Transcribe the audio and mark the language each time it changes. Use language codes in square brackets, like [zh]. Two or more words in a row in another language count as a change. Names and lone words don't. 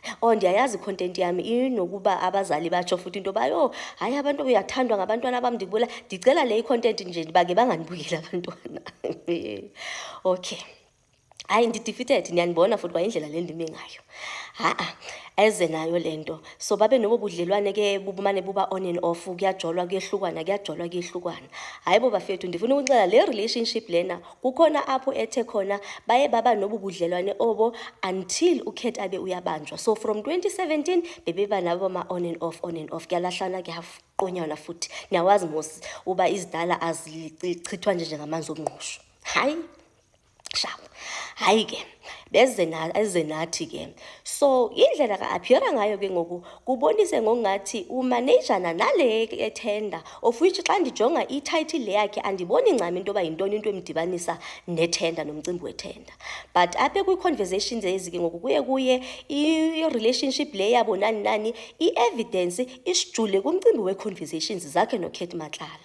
[xh] Oh ndiyayazi content yami inokuba abazali batsho futhi into bayo hayi abantu uyathandwa ngabantwana bami ndibula ndicela le content nje bake banganibukeli abantwana. Okay. Hayi ndi-defeated niyanibona futhi kwa indlela le ndime ngayo. Eze nayo lento so babe nobo budlelwane ke bubumane buba [en] on and off [xh] kuyajolwa kuyehlukana. Hayi bo bafethu ndifuna ukuxela le relationship lena kukhona apho ethe khona baye baba nobu budlelwane obo until uKurt abe uyabanjwa. [en] So from 2017 [xh] bebeba nabo ma [en] on and off [xh] kuyalahlana kuyaqonyana futhi niyawazi mos uba izidala azichithwa nje ngamanzi omngqusho. Hayi sharp. Hayi ke beze nathi ke so indlela ka-appeara ngayo ke ngoku kubonise ngokungathi umanejana nale ethenda [en] of which [xh] xa ndijonga i-title le yakhe andiboni ncam into yoba yintoni into emdibanisa nethenda nomcimbi wethenda. But apha kwi-conversations ezi ke ngoku kuye i-relationship le yabo nani i-evidence isijule kumcimbi we-conversations zakhe noKurt Matlala.